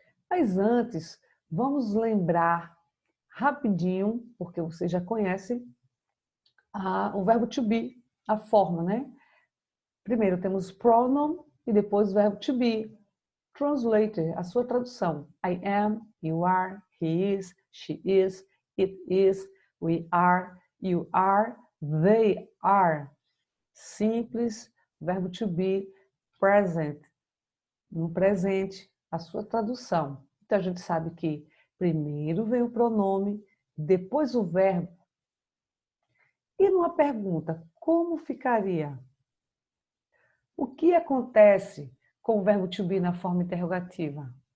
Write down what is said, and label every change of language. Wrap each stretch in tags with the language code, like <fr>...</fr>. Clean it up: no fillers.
<pt>Mas antes, vamos lembrar rapidinho, porque você já conhece o verbo to be, a forma, né? Primeiro temos pronoun e depois o verbo to be. Translator, a sua tradução.</pt> <en>I am, you are, he is, she is, it is, we are, you are, they are.</en> <pt>Simples, verbo to be, present. No presente, a sua tradução. Então a gente sabe que primeiro vem o pronome, depois o verbo. E numa pergunta, como ficaria? O que acontece com o verbo to be na forma interrogativa?</pt>